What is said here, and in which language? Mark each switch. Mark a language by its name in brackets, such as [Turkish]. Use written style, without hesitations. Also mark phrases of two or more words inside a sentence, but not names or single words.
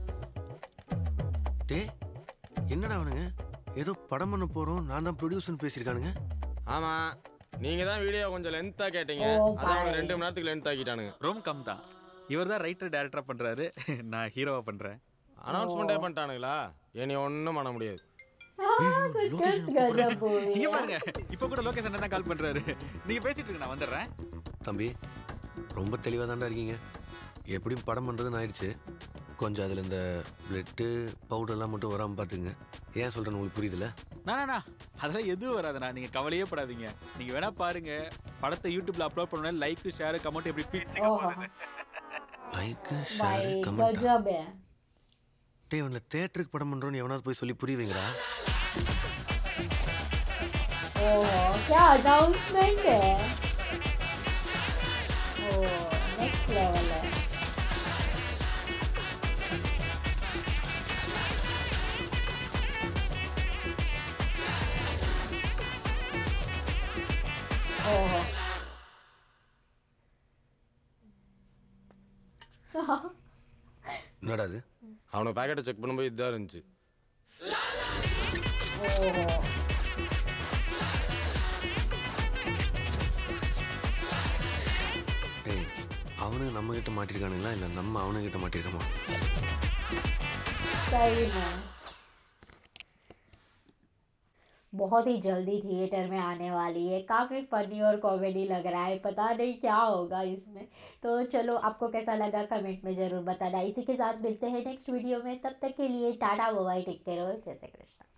[Tamil] டேய் என்னடா அவனுங்க ஏதோ படம் பண்ண போகிறோம் நான் தான் ப்ரொடியூசர்னு பேசியிருக்கானுங்க. ஆமா நீங்க தான் வீடியோ கொஞ்சம் லென்த்தா கேட்டீங்க, ஓ, அதான் பாய். 2 மணி நேரத்துக்கு லென்த் ஆக்கிட்டானுங்க. [English] rom com [Tamil] தான். இவர் தான் [English] writer directorஆக [Tamil] பண்ணுறாரு, நான் ஹீரோவாக பண்ணுறேன். அனௌன்ஸ்மெண்ட்டே பண்ணிட்டானுங்களா? இனி ஒன்றும் பண்ண முடியாது. [Hindi] कुछ गजब मूवी [Tamil] இங்க [Hindi] है। [Tamil] பாருங்க, இப்போ கூட லோகேஷ் தான் கால் பண்ணுறாரு. நீங்கள் பேசிட்டு இருங்க, நான் வந்துடுறேன். தம்பி ரொம்ப தெளிவாக தான்டா இருக்கீங்க. எப்படியும் படம் பண்ணுறதுன்னு ஆயிடுச்சு. கொஞ்சம் அதில் இந்த பிளட்டு பவுடர்லாம் மட்டும் வராமல் பார்த்துங்க. ஏன் சொல்கிறேன்னு உங்களுக்கு புரியுதுல்ல? நானா அதெல்லாம் எதுவும் வராதுண்ணா, நீங்கள் கவலையே படாதீங்க. நீங்கள் வேணா பாருங்க, படத்தை யூடியூப்ல அப்லோட் பண்ண [English] like share comment [Tamil] எப்படி ओहो லைக்கு [Hindi] भाई [English] share comment. [Hindi] गजब है। [Tamil] டே இவனை தேட்டருக்கு படம் பண்ணுறோன்னு எவனாவது போய் சொல்லி புரியுவீங்களா? [Hindi] ओहो क्या अनाउंसमेंट है। ओ [English] next level [Hindi] है। ओहो [Tamil] என்னடா அது? அவனுக்கு பேக்கெட்டை செக் பண்ணும்போது இதுதான் இருந்துச்சு. ஓஹோ. டேய் அவனுங்க நம்ம கிட்ட மாட்டிருக்கானுங்களா இல்லை நம்ம அவனுங்கிட்ட மாட்டிருக்கோமா? [Hindi] सही में बहुत ही जल्दी थिएटर में आने वाली है। काफ़ी फनी और कॉमेडी लग रहा है, पता नहीं क्या होगा इसमें। तो चलो आपको कैसा लगा कमेंट में ज़रूर बताना। इसी के साथ मिलते हैं [English] next video [Hindi] में, तब तक के लिए टाटा [English] bye bye, take care [Hindi] और जय श्री कृष्ण।